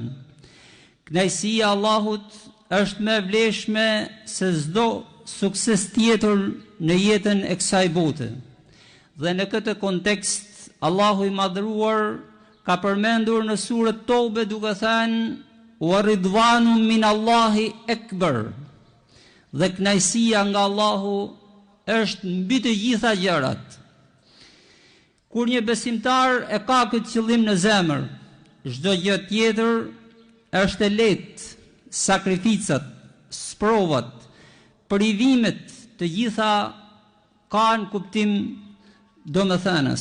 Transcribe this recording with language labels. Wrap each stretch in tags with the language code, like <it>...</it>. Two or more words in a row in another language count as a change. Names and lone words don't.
<sq>Kënaqësia e Allahut është më e vlefshme se çdo sukses tjetër në jetën e kësaj bote. Dhe në këtë kontekst, Allahu i madhëruar ka përmendur në surën Tobe duke thënë:</sq> <ar>"ورضوان من الله أكبر."</ar> <sq>Dhe kënaqësia nga Allahu është mbi të gjitha gjërat. Kur një besimtar e ka këtë qëllim në zemër, çdo gjë tjetër është e lehtë, sakrificat, sprovat, privimet, të gjitha kanë kuptim domethënës.</sq>